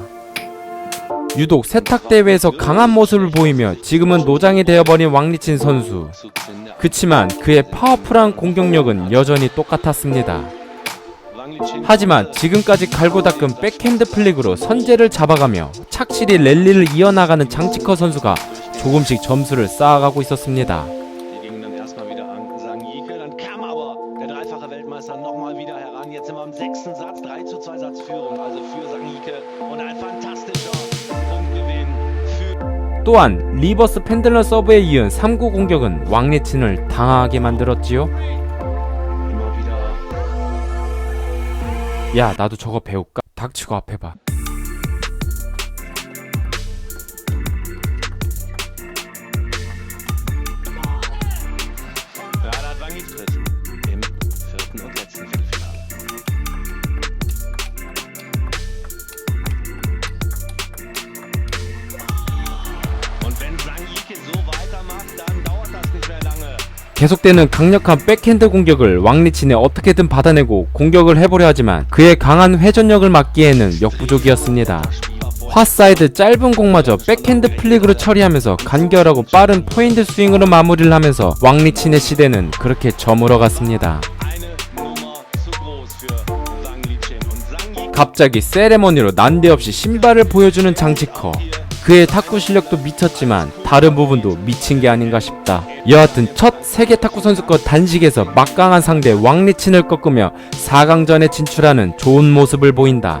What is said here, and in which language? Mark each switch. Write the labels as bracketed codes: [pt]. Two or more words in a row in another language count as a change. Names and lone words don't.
[ko] 유독 세탁 대회에서 강한 모습을 보이며 지금은 노장이 되어버린 왕리친 선수. 그치만 그의 파워풀한 공격력은 여전히 똑같았습니다. 하지만 지금까지 갈고 닦은 백핸드 플릭으로 선제를 잡아가며 착실히 랠리를 이어나가는 장지커 선수가 조금씩 점수를 쌓아가고 있었습니다. [de] Die gingen dann erstmal wieder an Sanjike, dann kam aber der dreifache Weltmeister nochmal wieder heran. Jetzt sind wir am 6. Satz, 3:2 Satzführung, also für Sanjike und ein fantastischer Punktgewinn für [ko] 또한 리버스 펜들러 서브에 이은 3구 공격은 왕리친을 당하게 만들었지요. [de] immer wieder. [ko] 야, 나도 저거 배울까? 닥치고 앞해봐. [de] Ja, da hat Wangi Tritt im 4. und letzten Viertelfinale. Und wenn Sanjike so weitermacht, dann dauert das nicht mehr lange. [ko] 계속되는 강력한 백핸드 공격을 왕리친이 어떻게든 받아내고 공격을 해보려 하지만 그의 강한 회전력을 막기에는 역부족이었습니다. 화사이드 짧은 공마저 백핸드 플릭으로 처리하면서 간결하고 빠른 포인트 스윙으로 마무리를 하면서 왕리친의 시대는 그렇게 저물어갔습니다. [de] Eine Nummer zu groß für Wang Lichin. Und Sanjike [ko] 갑자기 세레머니로 난데없이 신발을 보여주는 장지커. 그의 탁구 실력도 미쳤지만 다른 부분도 미친 게 아닌가 싶다. 여하튼 첫 세계 탁구 선수권 단식에서 막강한 상대 왕리친을 꺾으며 4강전에 진출하는 좋은 모습을 보인다.